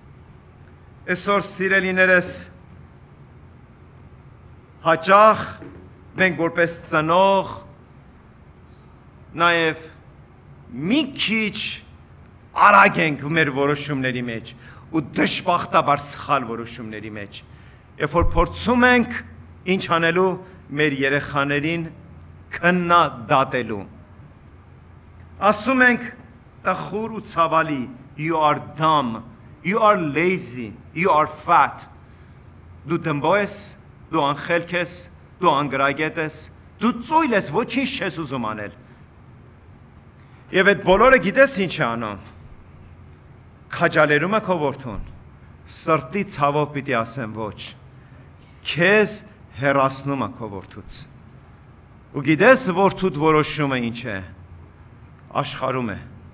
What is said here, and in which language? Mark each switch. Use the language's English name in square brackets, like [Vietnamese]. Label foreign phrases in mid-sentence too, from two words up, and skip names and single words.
[Armenian] Այսօր սիրելիներս հաճախ մենք որպես ծնող նաև մի քիչ արագ ենք մեր որոշումների մեջ ու դժբախտաբար սխալ որոշումների մեջ, երբ որ փորձում ենք ինչ անելու մեր երեխաներին քննադատելու, ասում ենք տխուր ու ցավալի, [English] you are dumb, you are lazy, you are fat, [Armenian] դու դմբո ես, դու անխելք ես, դու անգրագետ ես, դու ծույլ ես, ոչինչ չես ուզում անել։ Եվ այդ բոլորը գիտես ինչ է անում, քաջալերում է քո որդուն, սրտի ցավով պիտի ասեմ ոչ, քեզ հեռացնում է քո որդուց։ Ու գիտես որդուդ որոշումը ինչ է, աշխարհում է։